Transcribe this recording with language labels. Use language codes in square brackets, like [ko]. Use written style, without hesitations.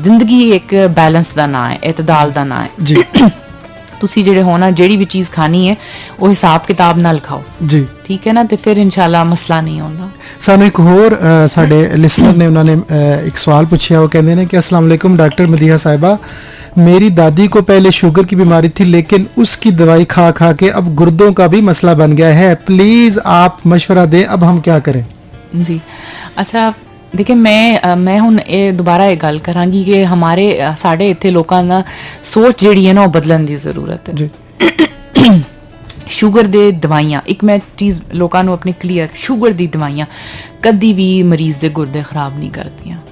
[pa] ਜ਼ਿੰਦਗੀ ਇੱਕ ਬੈਲੈਂਸ ਦਾ ਨਾਂ ਹੈ, ਇਤਦਾਲ ਦਾ ਨਾਂ ਹੈ ਜੀ। ਤੁਸੀਂ ਜਿਹੜੇ ਹੋਣਾ ਜਿਹੜੀ ਵੀ ਚੀਜ਼ ਖਾਣੀ ਹੈ ਉਹ ਹਿਸਾਬ ਕਿਤਾਬ ਨਾਲ ਖਾਓ ਜੀ, ਠੀਕ ਹੈ ਨਾ, ਤੇ ਫਿਰ ਇਨਸ਼ਾਅੱਲਾ ਮਸਲਾ ਨਹੀਂ ਹੁੰਦਾ। ਸਾਨੂੰ ਇੱਕ ਹੋਰ ਸਾਡੇ ਲਿਸਨਰ ਨੇ, ਉਹਨਾਂ ਨੇ ਇੱਕ ਸਵਾਲ ਪੁੱਛਿਆ। ਉਹ ਕਹਿੰਦੇ ਨੇ ਕਿ [hi] अस्सलाम वालेकुम डॉक्टर मदीहा साहिबा, मेरी दादी को पहले शुगर की बीमारी थी, लेकिन उसकी दवाई खा खा के अब गुर्दों का भी मसला बन गया है। प्लीज आप मशवरा दें, अब हम क्या करें? जी अच्छा, देखिए मैं [pa] ਹੁਣ ਇਹ ਦੁਬਾਰਾ ਇਹ ਗੱਲ ਕਰਾਂਗੀ ਕਿ ਸਾਡੇ ਇੱਥੇ ਲੋਕਾਂ ਦਾ ਸੋਚ ਜਿਹੜੀ ਹੈ ਨਾ ਉਹ ਬਦਲਣ ਦੀ ਜ਼ਰੂਰਤ ਹੈ ਜੀ। ਸ਼ੂਗਰ ਦੇ ਦਵਾਈਆਂ, ਇੱਕ ਮੈਂ ਚੀਜ਼ ਲੋਕਾਂ ਨੂੰ ਆਪਣੀ ਕਲੀਅਰ, ਸ਼ੂਗਰ ਦੀ ਦਵਾਈਆਂ ਕਦੀ ਵੀ ਮਰੀਜ਼ ਦੇ ਗੁਰਦੇ ਖਰਾਬ ਨਹੀਂ ਕਰਦੀਆਂ